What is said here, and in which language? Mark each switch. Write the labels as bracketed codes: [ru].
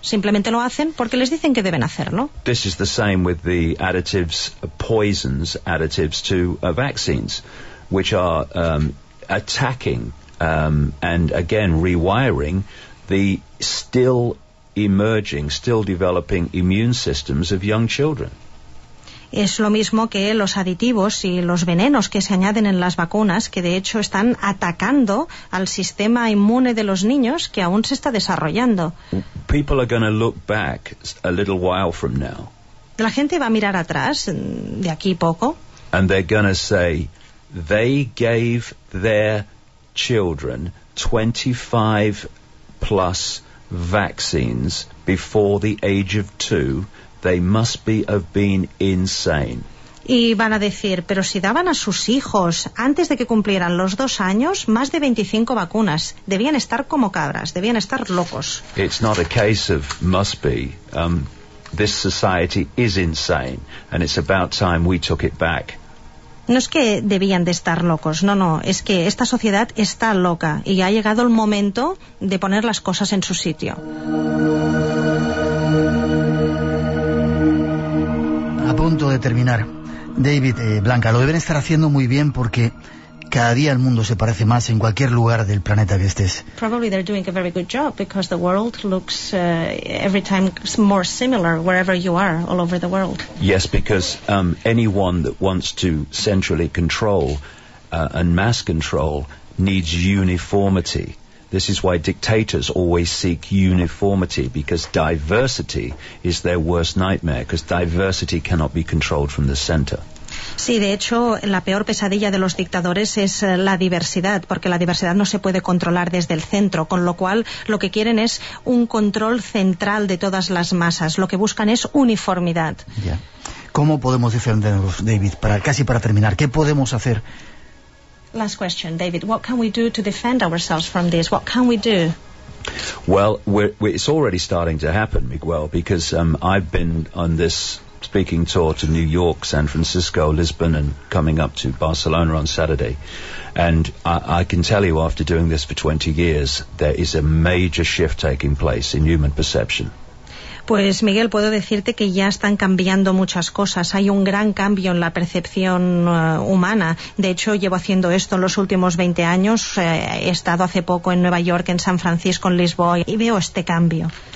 [es] Simplemente lo hacen porque les dicen que deben hacerlo. [en] This is the same with the additives, poisons, additives to vaccines, which are attacking and again rewiring the still emerging, still developing immune systems of young children. [es] Es lo mismo que los aditivos y los venenos que se añaden en las vacunas, que de hecho están atacando al sistema inmune de los niños que aún se está desarrollando. [en] People are going to look back a little while from now. [es] La gente va a mirar atrás de aquí poco. [en] And they're going to say, they gave their children 25 plus vaccines before the age of 2, they must be have been insane. [es] Y van a decir, pero si daban a sus hijos antes de que cumplieran los 2 años más de 25 vacunas, debían estar como cabras, debían estar locos. [en] It's not a case of must be. This society is insane and it's about time we took it back. [es] No es que debían de estar locos, no, no, es que esta sociedad está loca y ha llegado el momento de poner las cosas en su sitio. A punto de terminar, David, Blanca, lo deben estar haciendo muy bien porque cada día el mundo se parece más en cualquier lugar del planeta que estés. [en] Probably they're doing a very good job because the world looks every time more similar wherever you are all over the world. Yes, because anyone that wants to centrally control and mass control needs uniformity. This is why dictators always seek uniformity, because diversity is their worst nightmare, because diversity cannot be controlled from the center. [es] Sí, de hecho, la peor pesadilla de los dictadores es la diversidad, porque la diversidad no se puede controlar desde el centro, con lo cual lo que quieren es un control central de todas las masas. Lo que buscan es uniformidad. Yeah. ¿Cómo podemos defendernos, David? Para terminar, ¿qué podemos hacer? [en] Last question, David. What can we do to defend ourselves from this? What can we do? Well, it's already starting to happen, Miguel, because I've been on this speaking tour to New York, San Francisco, Lisbon, and coming up to Barcelona on Saturday. And I can tell you, after doing this for 20 years, there is a major shift taking place in human perception. [es] Pues Miguel, puedo decirte que ya están cambiando muchas cosas. Hay un gran cambio en la percepción humana. De hecho, llevo haciendo esto en los últimos 20 años. He estado hace poco en Nueva York, en San Francisco, en Lisboa, y veo este cambio.